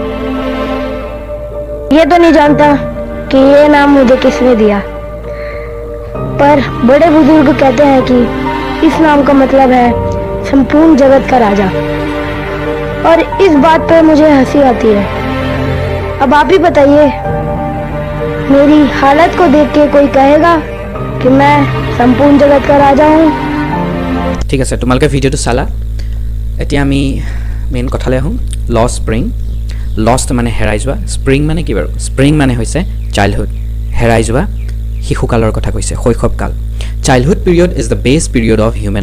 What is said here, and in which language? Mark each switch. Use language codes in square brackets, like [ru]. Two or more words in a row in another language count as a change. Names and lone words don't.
[hi] ये तो नहीं जानता कि ये नाम मुझे किसने दिया, पर बड़े बुजुर्ग कहते हैं कि इस नाम का मतलब है संपूर्ण जगत का राजा, और इस बात पर मुझे हंसी आती है। अब आप ही बताइए, मेरी हालत को देख के कोई कहेगा कि मैं संपूर्ण जगत का राजा हूँ? [as] ঠিক আছে তোমালোকে ভিডিঅ'টো চালা এতিয়া আমি মেইন কথালৈ আহোঁ [en] loss spring [as] লষ্ট মানে হেৰাই যোৱা স্প্ৰিং মানে কি বাৰু স্প্ৰিং মানে হৈছে চাইল্ডহুড হেৰাই যোৱা শিশুকালৰ কথা কৈছে শৈশৱকাল [en] childhood period is the best period of human